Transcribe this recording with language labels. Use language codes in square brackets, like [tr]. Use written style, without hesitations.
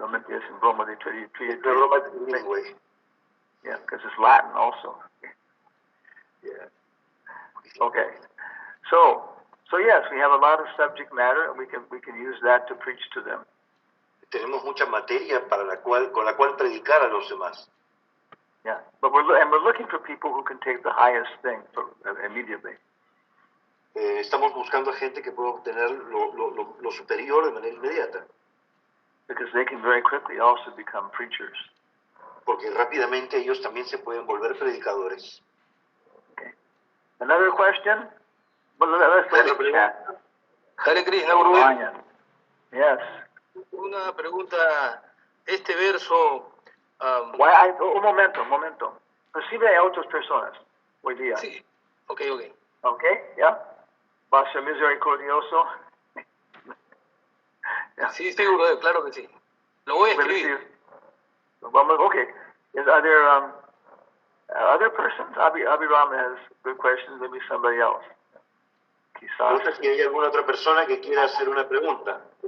[en] Yes, and Roma, they treat [es] Es una broma trilingüe. [en] Yeah, because it's Latin also. Yeah. Okay. So yes, we have a lot of subject matter, and we can use that to preach to them. [es] Tenemos mucha materia con la cual predicar a los demás. [en] Yeah, but we're looking for people who can take the highest thing immediately. [es] Estamos buscando a gente que pueda obtener lo superior de manera inmediata, [en] Because they can very quickly also become preachers. [es] porque rápidamente ellos también se pueden volver predicadores. [en] Okay. Another question? Well, let's let it chat. Hare Krishna, Gurudev. Ryan. Yes. [es] Una pregunta. Este verso. Un momento. Recibe a otras personas hoy día. Sí. Ok. [en] Okay, yeah. [es] Va a ser misericordioso. [en] Yeah. [es] Sí, Gurudev, claro que sí. Lo voy a escribir. [en] Okay. Are there other persons? Abhiram has good questions. Maybe somebody else. [es] No Quizás. sé si hay alguna otra persona que quiera hacer una pregunta.